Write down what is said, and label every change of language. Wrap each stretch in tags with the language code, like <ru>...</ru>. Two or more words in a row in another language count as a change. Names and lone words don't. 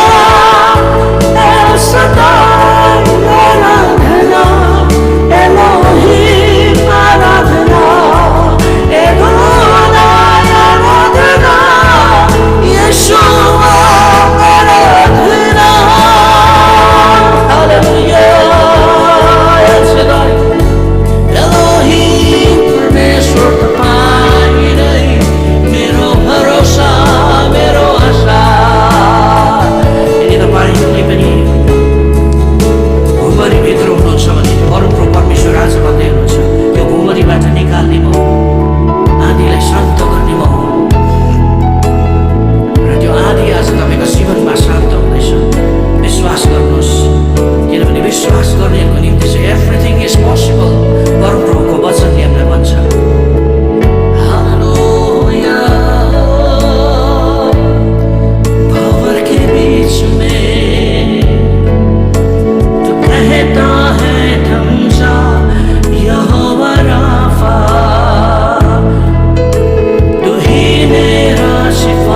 <ne>El Shaddai आराधना, Elohim आराधना, Adonai आराधना, यशोवा आराधना। हालेलुया। El Shaddai, Elohim परमेश्वर तपाईँ नै मेरो भरोसा, मेरो आशा। यदि तपाईँले पनि भुमरीभित्र हुनुहुन्छ भने परमप्रभु परमेश्वर आज भन्दै हुनुहुन्छ, त्यो भुमरीबाट निकाल्ने म हुँ, आँधीलाई शान्त गर्ने म हुँ। र त्यो आँधी आज तपाईँको जीवनमा शान्त हुँदैछ। विश्वास गर्नुहोस्, किनभने विश्वास गर्नेहरूको निम्ति चाहिँ</ne> <en>everything is possible.</en> <ne>परमप्रभुको वचनले हामीलाई भन्छ। हालेलुया।</ne> <hi>भंवर के बीच में तू कहता है थम जा, यहोवा राफा, तू ही मेरा शिफा।</hi>